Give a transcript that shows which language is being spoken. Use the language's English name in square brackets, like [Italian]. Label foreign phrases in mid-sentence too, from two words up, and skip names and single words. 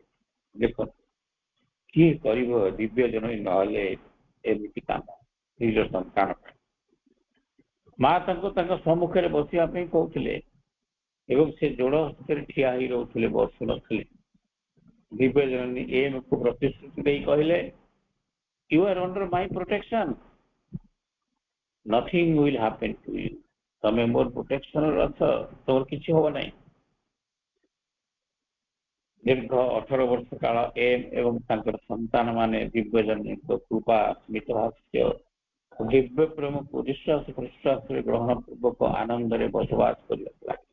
[Odia] ଦେଖ କିଏ କରିବ ଦିବ୍ୟ ଜନନୀ ନହେଲେ ଏମିତି କାମ ନିଜ ସନ୍ତାନ ପାଇଁ। ମା ତାଙ୍କୁ ତାଙ୍କ ସମ୍ମୁଖରେ ବସିବା ପାଇଁ କହୁଥିଲେ ଏବଂ ସେ ଯୋଡ଼ ହସ୍ତରେ ଠିଆ ହେଇ ରହୁଥିଲେ, ବସୁନଥିଲେ। ଦିବ୍ୟ ଜନନୀ ଏମକୁ ପ୍ରତିଶ୍ରୁତି ଦେଇ କହିଲେ, [English] You are under my protection. Nothing will happen to you. [Odia] ତମେ ମୋର ପ୍ରୋଟେକ୍ସନରେ ଅଛ, ତମର କିଛି ହବ ନାହିଁ। ଦୀର୍ଘ 18 ବର୍ଷ କାଳ ଏମ ଏବଂ ତାଙ୍କର ସନ୍ତାନ ମାନେ ଦିବ୍ୟ ଜନନୀଙ୍କ କୃପା, ମିତଭାଷ୍ୟ, ଦିବ୍ୟ ପ୍ରେମକୁ ନିଶ୍ୱାସ ପ୍ରଶ୍ୱାସରେ ଗ୍ରହଣ ପୂର୍ବକ ଆନନ୍ଦରେ ବସବାସ କରିବାକୁ ଲାଗେ।